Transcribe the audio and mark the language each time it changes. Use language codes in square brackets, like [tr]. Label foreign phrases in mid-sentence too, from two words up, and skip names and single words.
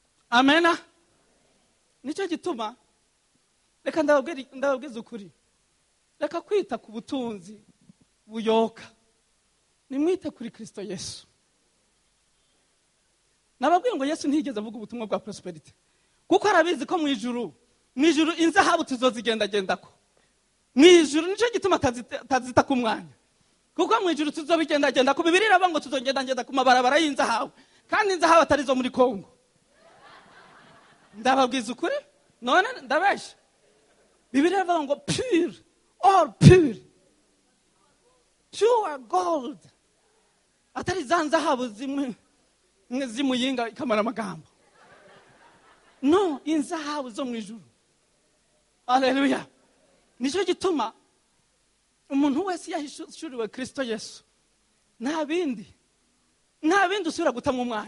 [rn] amena. Nicyo gituma reka ndababwiza ukuri, reka kwita ku butunzi buyoka, nimwite kuri Kristo Yesu. Nababwiye ngo Yesu ntiyigeze avuga ubutumwa bwa prosperity, kuko arabizi ko mu ijuru inzahabu tuzozigendagendako. Mu ijuru nicyo gituma tazita ku mwanya, kuko mu ijuru tuzobigendagenda ku Bibiliya iravuga ngo tuzogendagenda ku mabarabara y'inzahabu, kandi inzahabu atari zo muri Kongo. Ndababwiza ukuri, none ndabesha? Bibiliya iravuga ngo pure, [en] all pure, pure gold, [rn] atari za nzahabu zimwe zimuyinga ikamara amagambo. No, inzahabu zo mu ijuru. Haleluya. Nicyo gituma umuntu wese yahishuriwe Kristo Yesu, nta bindi usubira guta mu mwanya.